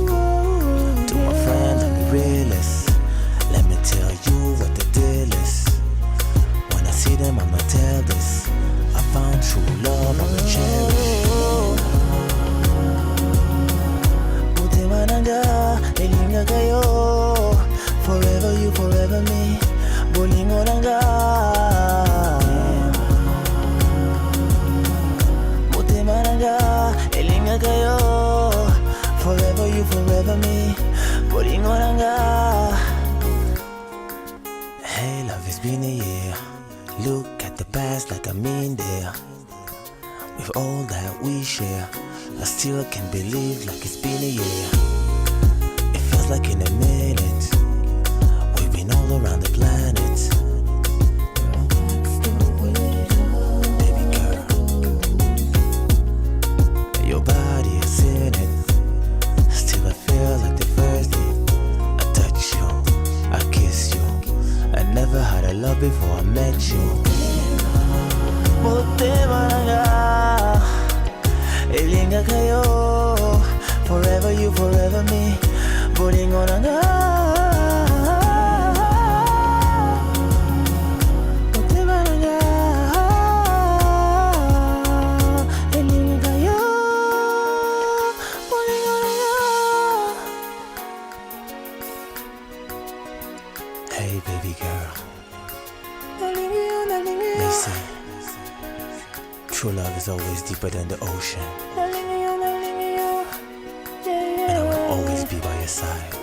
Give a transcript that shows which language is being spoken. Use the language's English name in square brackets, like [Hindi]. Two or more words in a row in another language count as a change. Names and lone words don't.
[English] To my friend, I'm the realist. Let me tell you what the deal is. When I see them, I'ma tell this. I found true love, I'ma cherish. Forever you, forever me. [Lingala] Bolingo nanga. Motema nanga, elinga kayo. [English] Forever you, forever me. [Lingala] Bolingo nanga. [English] Hey, love, it's been a year. Look at the past like I mean there. With all that we share, I still can't believe like it's been a year. It feels like in a minute we've been all around the planet. Baby girl, your body is in it. Still I feel like the first day I touch you, I kiss you. I never had a love before I met you. [Lingala] Motema nanga, elinga kayo. [English] Forever you, forever me. [Lingala] Bolingo nanga. Motema nanga, elinga kayo. Bolingo nanga. [English] Hey baby girl, they say true love is always deeper than the ocean. And I will always be by your side.